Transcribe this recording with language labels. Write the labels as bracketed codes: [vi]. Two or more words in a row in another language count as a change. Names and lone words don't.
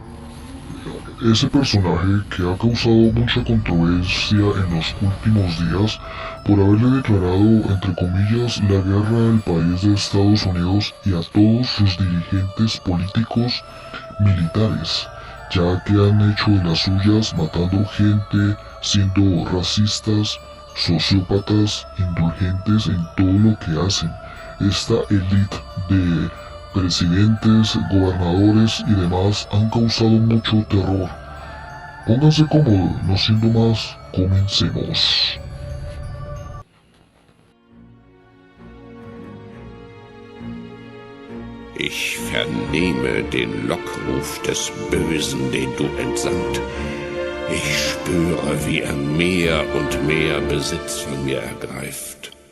[es] Ese personaje que ha causado mucha controversia en los últimos días por haberle declarado, entre comillas, la guerra al país de Estados Unidos y a todos sus dirigentes políticos militares, ya que han hecho de las suyas matando gente, siendo racistas, sociópatas, indulgentes en todo lo que hacen. Esta élite de presidentes, gobernadores y demás han causado mucho terror. Pónganse cómodos, no siendo más, comencemos. [de] Ich vernehme den Lockruf des Bösen, den du entsandt. Ich spüre, wie er mehr und mehr Besitz von mir ergreift.